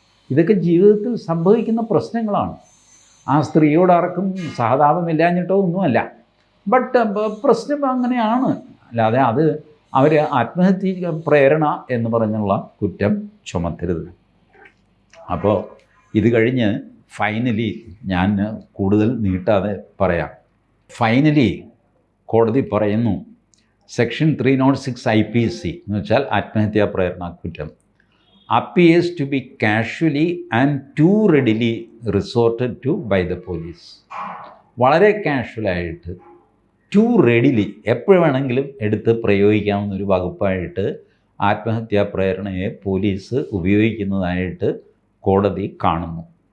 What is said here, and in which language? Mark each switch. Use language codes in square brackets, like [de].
[ml] ഇതൊക്കെ ജീവിതത്തിൽ സംഭവിക്കുന്ന പ്രശ്നങ്ങളാണ്. ആ സ്ത്രീയോട് ആർക്കും സഹതാപമില്ലാഞ്ഞിട്ടോ ഒന്നുമല്ല, ബട്ട് പ്രശ്നം അങ്ങനെയാണ്. അല്ലാതെ അത് അവർ ആത്മഹത്യ പ്രേരണ എന്ന് പറഞ്ഞുള്ള കുറ്റം ചുമത്തരുത്. അപ്പോൾ ഇത് കഴിഞ്ഞ് ഫൈനലി ഞാൻ കൂടുതൽ നീട്ടാതെ പറയാം. ഫൈനലി കോടതി പറയുന്നു, സെക്ഷൻ 306 IPC എന്ന് വെച്ചാൽ ആത്മഹത്യാ പ്രേരണ കുറ്റം [en] appears to be casually and too readily resorted to by the police. [ml] വളരെ കാഷ്വലായിട്ട്, ടു റെഡിലി, എപ്പോഴും വേണമെങ്കിലും എടുത്ത് പ്രയോഗിക്കാവുന്ന ഒരു വകുപ്പായിട്ട് ആത്മഹത്യാ പ്രേരണയെ പോലീസ് ഉപയോഗിക്കുന്നതായിട്ട് കോടതി കാണുന്നു.